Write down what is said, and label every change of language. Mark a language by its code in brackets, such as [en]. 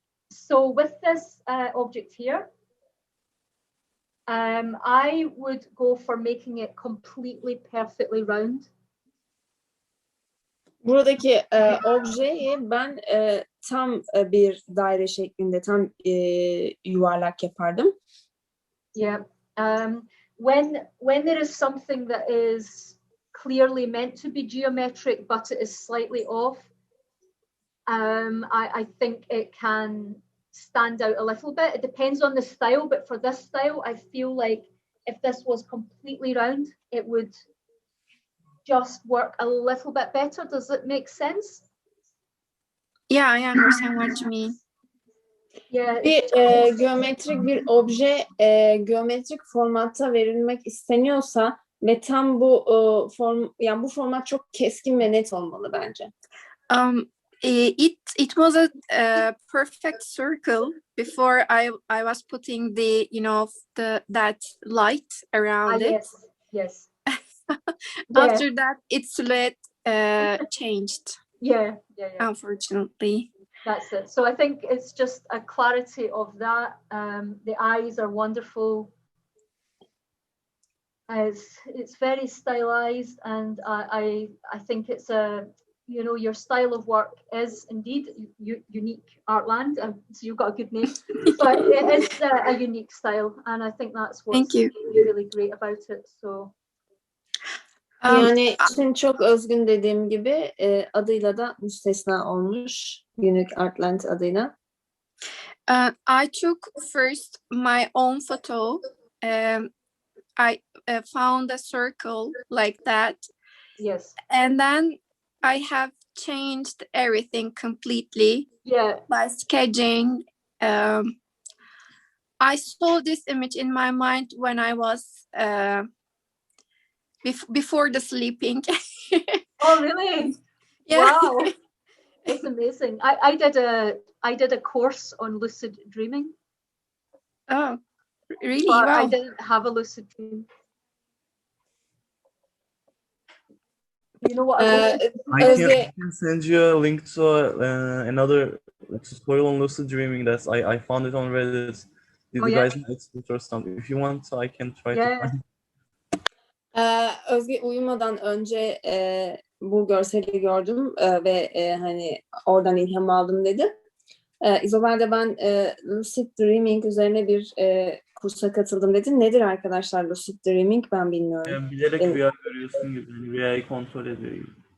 [en] So with this object here, I would go for making it completely perfectly round. [tr] Buradaki objeyi ben tam bir daire şeklinde, tam yuvarlak yapardım. [en] Yeah. When there is something that is clearly meant to be geometric, but it is slightly off, I think it can stand out a little bit. It depends on the style, but for this style, I feel like if this was completely round, it would just work a little bit better. Does it make sense? Yeah, I understand what you mean. Yeah. [tr] Geometrik bir obje geometrik formatta verilmek isteniyorsa ve tam bu yani bu format çok keskin ve net olmalı bence. [en] It was a perfect circle before I was putting the that light around it. Yes. After that, its silhouette changed. Yeah. Unfortunately. That's it. So I think it's just a clarity of that. The eyes are wonderful. It's very stylized, and I think it's your style of work is indeed unique, Artland. So you've got a good name, but it is a unique style, and I think that's what's really great about it. So. [tr] Yani için çok özgün dediğim gibi adıyla da müstesna olmuş. Unique Artland adıyla. [en] I took first my own photo. I found a circle like that. Yes. And then I have changed everything completely. Yeah. By sketching. I saw this image in my mind when I was before the sleeping. Oh, really? Yeah. Wow. It's amazing. I did a course on lucid dreaming. Oh, really? But wow. I didn't have a lucid dream. You know what I can send you a link to another tutorial on lucid dreaming that I found it on Reddit. Did you guys know it or something? If you want, I can try to find it. [tr] Özge uyumadan önce bu görseli gördüm ve hani oradan ilham aldım dedi. İzobel de ben Lucid Dreaming üzerine bir kursa katıldım dedi. Nedir arkadaşlar Lucid Dreaming? Ben bilmiyorum. Yani bilerek rüya görüyorsun gibi. Yani rüyayı kontrol ediyor gibi.